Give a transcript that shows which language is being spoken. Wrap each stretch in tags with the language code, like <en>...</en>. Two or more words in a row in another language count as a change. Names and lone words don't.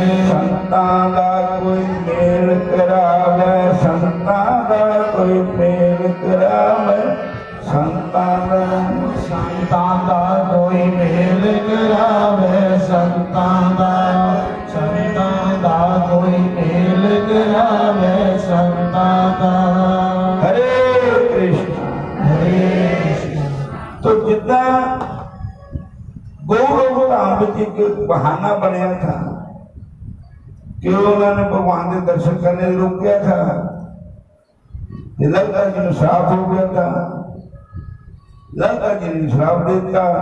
<pa>ਸੰਤਾਂ ਦਾ ਕੋਈ ਮੇਲ ਕਰਾਵੇ, ਸੰਤਾਂ ਦਾ ਕੋਈ ਮੇਲ ਕਰਾਵੇ ਸੰਤਾਂ ਦਾ। ਸੰਤਾਂ ਦਾ ਕੋਈ ਮੇਲ ਕਰਾਵੇ ਸੰਤਾਂ ਦਾ। ਸੰਤਾਂ ਦਾ ਕੋਈ ਮੇਲ ਕਰਾਵੇ ਸੰਤਾਂ ਦਾ।</pa> <hi>हरे कृष्ण। हरे कृष्ण। तो जितना गौरव धाम विच एक बहाना बनया था कि उन्होंने भगवान के दर्शन करने से रोकया था, ललिता जी ने श्राप हो गया था, ललिता जी ने श्राप देता।</hi>